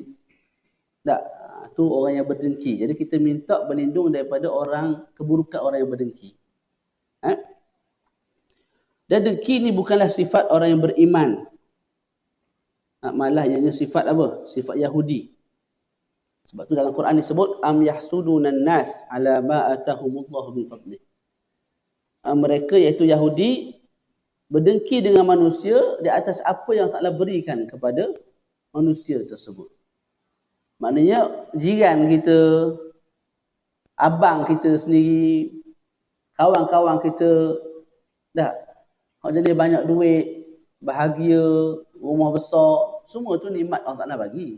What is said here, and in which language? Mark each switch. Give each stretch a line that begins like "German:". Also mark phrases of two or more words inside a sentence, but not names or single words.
Malay: Tak, tu orang yang berdengki. Jadi kita minta berlindung daripada keburukan orang yang berdengki. Dan dengki ni bukanlah sifat orang yang beriman. Malah ianya sifat apa? Sifat Yahudi. Sebab tu dalam Quran disebut
Arabic: أم يحسدون الناس على ما آتاهم الله من فضله.
Malay: Mereka iaitu Yahudi berdengki dengan manusia di atas apa yang Allah berikan kepada manusia tersebut. Maknanya jiran kita, abang kita sendiri, kawan-kawan kita, dah hak jadi banyak duit, bahagia, rumah besar, semua tu nikmat Allah Ta'ala bagi.